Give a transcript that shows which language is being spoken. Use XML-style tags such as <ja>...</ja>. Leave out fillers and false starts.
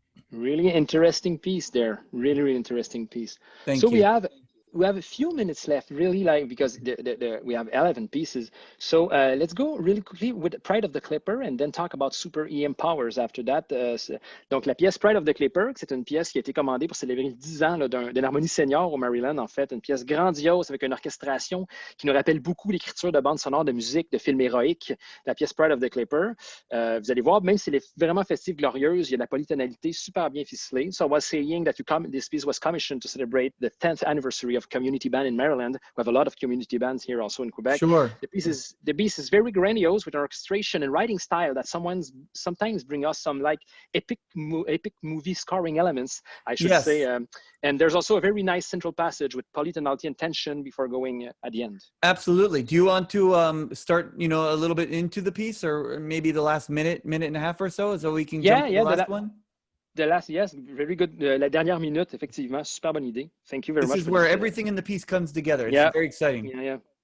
<en>Really interesting piece there. Really interesting piece. Thank you. We have a few minutes left, really, because we have 11 pieces. So let's go really quickly with Pride of the Clipper and then talk about Super EM Powers after that.</en> <fr>Donc, la pièce Pride of the Clipper, c'est une pièce qui a été commandée pour célébrer le 10 ans d'une harmonie senior au Maryland, en fait. Une pièce grandiose avec une orchestration qui nous rappelle beaucoup l'écriture de bandes sonores de musique, de films héroïques. La pièce Pride of the Clipper. Vous allez voir, même si elle est vraiment festive, glorieuse, il y a de la polytonalité super bien ficelée.</fr> <en>So I was saying that this piece was commissioned to celebrate the 10th anniversary of community band in Maryland. We have a lot of community bands here also in Quebec. Sure. The piece is very grandiose with an orchestration and writing style that sometimes bring us some like epic movie scoring elements, I should say. And there's also a very nice central passage with polytonality and tension before going at the end. Absolutely. Do you want to start, a little bit into the piece, or maybe the last minute and a half or so we can jump to the last one? The last, yes, very good.</en> <fr>La dernière minute, effectivement, super bonne idée.</fr> <en>Thank you very much. This is where everything in the piece comes together. It's very exciting. Yeah.</en>